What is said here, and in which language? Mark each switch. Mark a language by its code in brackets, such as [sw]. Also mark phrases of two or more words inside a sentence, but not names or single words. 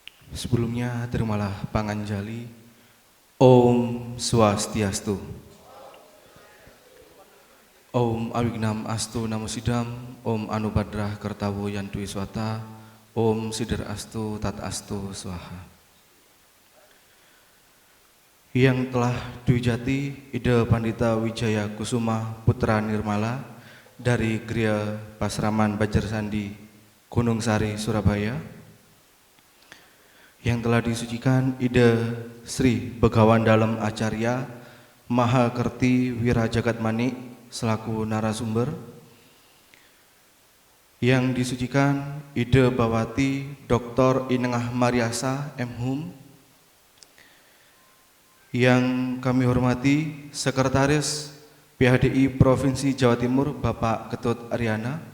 [id] Sebelumnya terimalah panganjali. [sa] Om Swastiastu. Om Awignam Astu Namo Sidam. Om Anubadrah Kertawo Yantu Iswata. Om Sidir Astu Tat Astu Swaha. [id] Yang telah diwijati Ida Pandita Wijaya Kusuma Putra Nirmala dari Gria Pasraman Bajarsandi Gunung Sari Surabaya, yang telah disucikan Ida Sri Begawan Dalem Acarya Maha Kerti Wirajagat Manik selaku narasumber, yang disucikan Ida Bawati Dr. Inengah Mariasa M.Hum, yang kami hormati Sekretaris PHDI Provinsi Jawa Timur Bapak Ketut Aryana,